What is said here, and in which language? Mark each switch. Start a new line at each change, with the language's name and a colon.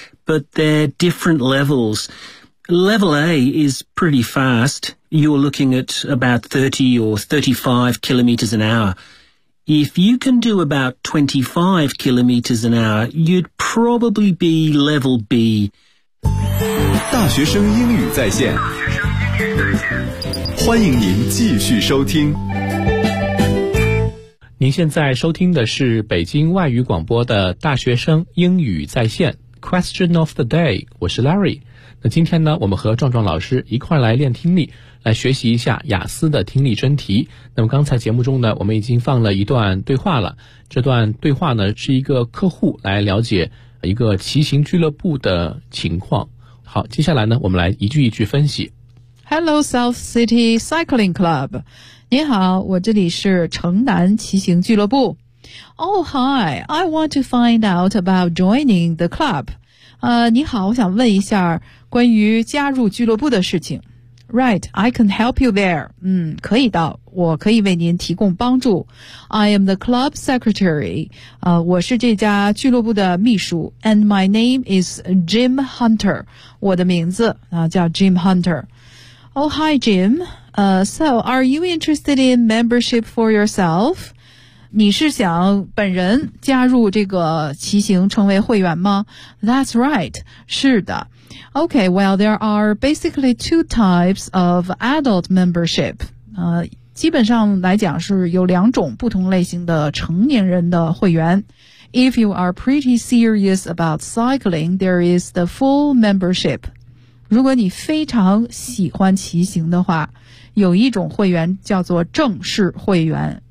English: But they're different levels. Level A is pretty fast. You're looking at about 30 or 35 kilometres an hour. If you can do about 25 kilometres an hour, you'd probably be level B.
Chinese: 大学生英语在线欢迎您继续收听。您现在收听的是北京外语广播的大学生英语在线 Question of the Day， 我是 Larry。那今天呢，我们和壮壮老师一块来练听力，来学习一下雅思的听力真题。那么刚才节目中呢，我们已经放了一段对话了，这段对话呢是一个客户来了解一个骑行俱乐部的情况。好，接下来呢，我们来一句一句分析。
English: Hello, South City Cycling Club.
Chinese: 您好，我这里是城南骑行俱乐部。
English: Oh, hi. I want to find out about joining the club.
Chinese: 您好，我想问一下关于加入俱乐部的事情。
English: Right, I can help you there.
Chinese: 可以的，我可以为您提供帮助。
English: I am the club secretary.
Chinese: 我是这家俱乐部的秘书。
English: And my name is Jim Hunter.
Chinese: 我的名字叫 Jim Hunter.
English: Oh, hi, Jim. So, are you interested in membership for yourself?
Chinese: 你是想本人加入这个骑行成为会员吗？
English: That's right.
Chinese: 是的。
English: Okay, well, there are basically two types of adult membership.
Chinese: 基本上来讲是有两种不同类型的成年人的会员。
English: If you are pretty serious about cycling, there is the full membership.
Chinese: 如果你非常喜欢骑行的话，有一种会员叫做正式会员。